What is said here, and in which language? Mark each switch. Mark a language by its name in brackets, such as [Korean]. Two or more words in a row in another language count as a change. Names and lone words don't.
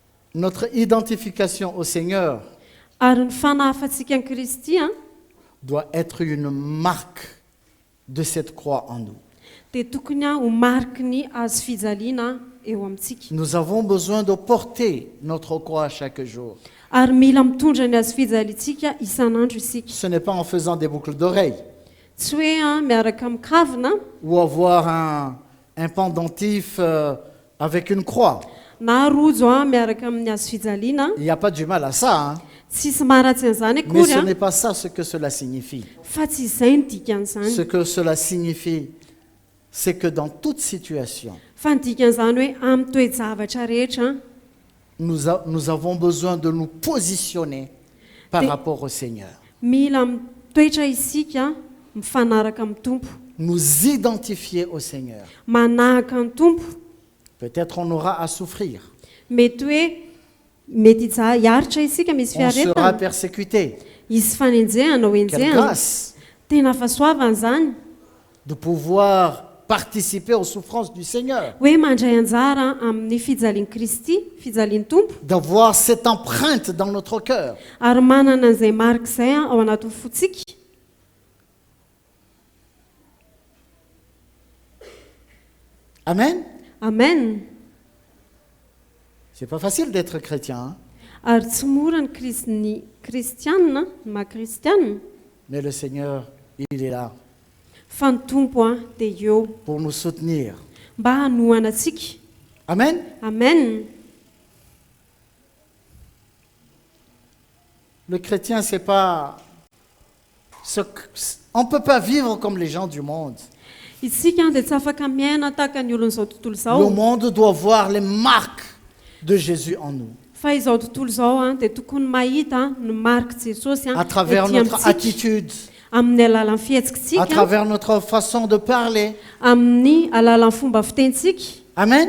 [French] Notre identification au Seigneur [Malagasy] Ary ny fanahafantsika ny Kristy [French] doit être une marque de cette croix en nous. [Malagasy] dia tokony ho mariky ny azo fijaliana eo amintsika. [French] Nous avons besoin de porter notre croix chaque jour. [Malagasy] Ary mila mitondra ny azo fijaliantsika isan'andro isika. [French] Ce n'est pas en faisant des boucles d'oreilles [Malagasy] Tsy hoe miaraka mikavina [French] ou avoir un pendentif avec une croix. [Malagasy] na rojo miaraka amin'ny azo fijaliana. [French] Il n'y a pas du mal à ça, [Malagasy] Tsisy maharatsy an'izany [French] mais ce [Malagasy] akory [French] n'est pas ça ce que cela signifie. [Malagasy] fa tsy izay ny dikan'izany. [French] Ce que cela signifie, c'est que dans toute situation, [Malagasy] Fa ny dikan'izany hoe amin'ny toe-javatra rehetra [French] nous avons besoin de nous positionner par Des- rapport au Seigneur. [Malagasy] mila mitoetra isika mifanaraka amin'ny tompo, [French] Nous identifier au Seigneur. [Malagasy] manahaka ny tompo. [French] Peut-être on aura à souffrir. [Malagasy] Mety hoe mety hiaritra isika misy [French] On sera [Malagasy] fiaretana, [French] persécuté. [Malagasy] isy fanenjehana ho [French] Quelle [Malagasy] enjehana. [French] grâce [Malagasy] Tena fahasoavana zany [French] de pouvoir participer aux souffrances du Seigneur. [Malagasy] hoe mandray anjara amin'ny fijalian'i Kristy, fijalian'ny tompo, [French] D'avoir cette empreinte dans notre cœur. [Malagasy] ary manana an'izay marika izay ao anatin'ny fotsika. [French] Amen. [Malagasy] Amen. [French] C'est pas facile d'être chrétien, [Malagasy] Ary tsy mora ny kristianina, ny maha-kristianina, [French] mais le Seigneur, il est là [Malagasy] fa ny tompo dia eo [French] pour nous soutenir. [Malagasy] mba hanohana antsika. [French] Amen. [Malagasy] Amen. [French] Le chrétien, c'est pas on peut pas vivre comme les gens du monde. [Malagasy] Isika dia tsy afaka miaina tahaka ny olon'izao tontolo [French] Le [Malagasy] izao. [French] monde doit voir les marques de Jésus en nous, [Malagasy] Fa izao tontolo izao dia tokony mahita ny marika Jesosy [French] à travers [Malagasy] ety [French] notre [Malagasy] amintsika, [French] attitude, [Malagasy] amin'ny alalan'ny [French] à [Malagasy] fihetsikitsika, [French] travers notre façon de parler. [Malagasy] amin'ny alalan'ny fomba fitentsika. [French] Amen.